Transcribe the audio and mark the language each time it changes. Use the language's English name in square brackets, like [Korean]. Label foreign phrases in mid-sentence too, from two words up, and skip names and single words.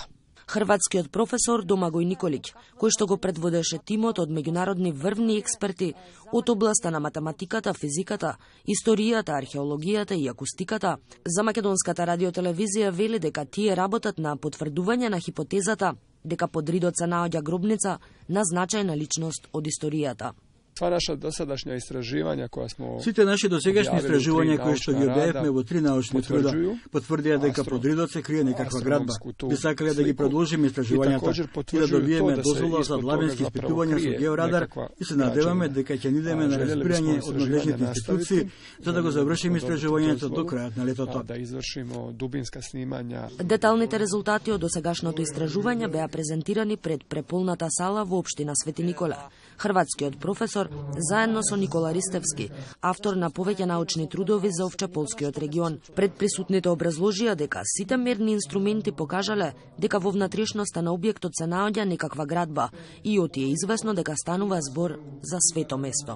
[Macedonian] Хрватскиот професор Домагој Николиќ, кој што го предводеше тимот од меѓународни врвни експерти од областа на математиката, физиката, историјата, археологијата и акустиката, за Македонската радиотелевизија вели дека тие работат на потврдување на хипотезата дека под ридот се наоѓа гробница на значајна личност од историјата. [Croatian] Sva naša dosadašnja istraživanja koja smo [Macedonian] Сите наши досегашни истражувања кои што ги објавивме во 3 научни труда потврдија дека под ридот се крие некаква градба. Би сакале да ги продолжиме истражувањата и да добиеме дозвола за длабински испитувања со георадар и се надеваме дека ќе ни идеме на разбирање од надлежните институции за да го завршиме истражувањето до крајот на летото. [Croatian] Da izvršimo dubinska snimanja. [Macedonian] Деталните резултати од досегашното истражување беа презентирани пред преполната сала во општина Свети Николе. Хрватскиот професор заедно со Никола Ристевски, автор на повеќе научни трудови за Овчеполскиот регион, пред присутните образложија дека сите мерни инструменти покажале дека во внатрешноста на објектот се наоѓа некаква градба и од е известно дека станува збор за свето место.